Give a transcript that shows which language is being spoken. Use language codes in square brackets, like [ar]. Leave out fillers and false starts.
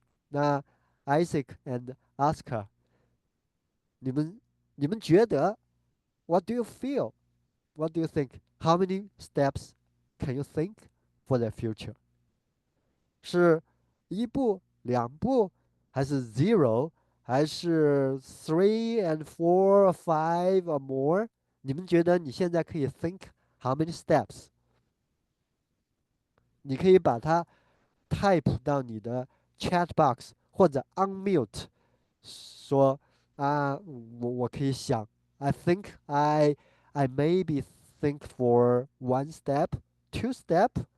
[en] 那 Isaac and Oscar， [zh] 你们觉得 [en] What do you feel? What do you think? How many steps can you think for the future? [zh] 是一步、两步，还是 [en] zero，还是 three and four or five or more？ [zh] 你们觉得你现在可以 [en] think how many steps？ [zh] 你可以把它 type 到你的 chat box 或者 unmute，说啊，我可以想， [en] I think I maybe think for one step, two step。